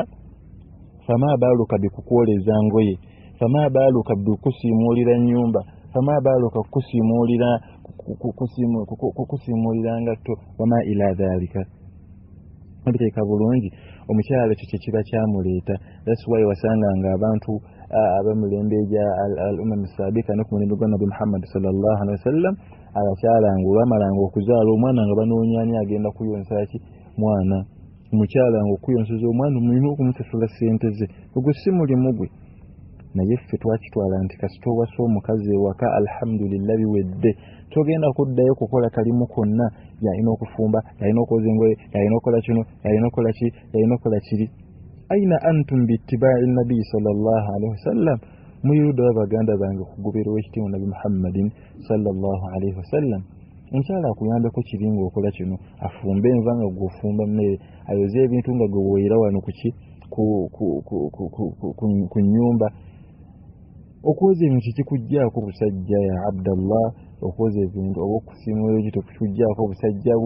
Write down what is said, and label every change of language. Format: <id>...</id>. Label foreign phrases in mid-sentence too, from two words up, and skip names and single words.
<ar>فما بالك</ar> <lg>bikukwoleza ngoye,</lg> <ar>فما بالك</ar> <lg>bikusiimuulira nnyumba,</lg> <ar>فما بالك</ar> <lg>kukusiimuulira ngatto</lg> <ar>وما إلى ذلك.</ar> <lg>Abiteeka bulungi omukyala ekyo kye kiba kyamuleeta.</lg> <en>That's why</en> <lg>wasanganga abantu abamulembe gya</lg> <ar>الأمم السابقة</ar> <lg>ne ku mulembe gwa Nabi Muhammad</lg> <ar>صلى الله عليه وسلم</ar> <lg>abakyala nga olwamalanga okuzaala omwana nga banoonyaani agenda kuyonsa ki mwana. Omukyala nga okuyonseza omwana mulina okumusasula ssente ze. Ogwo si mulimu gwe. Naye ffe twakitwala nti kasita owasa omukazi ewaka alhamdulillah biwedde, togenda kuddayo kukola kalimu konna. Yalina okufumba, yalina okwoza engoye, yalina okukola kino, yalina okukola ki, yalina okukola kiri.</lg> <ar>أين أنتم باتباع النبي صلى الله عليه وسلم.</ar> <lg>Muyuda w'abaganda bange okugobera ow'ekitiibwa Nabi Muhammadin</lg> <ar>صلى الله عليه وسلم.</ar> <lg>Omukyala akuyambeko kiri ng'okola kino, afumbe enva nga gw'ofumba mmere, ayoze ebintu nga gwe woyera wano ku nnyumba. Okwoza ebintu kikuggyako busajja ya Abdallah. Okwoza ebintu oba okusiimuula ekyo tekikuggyako busajja bwo.</lg>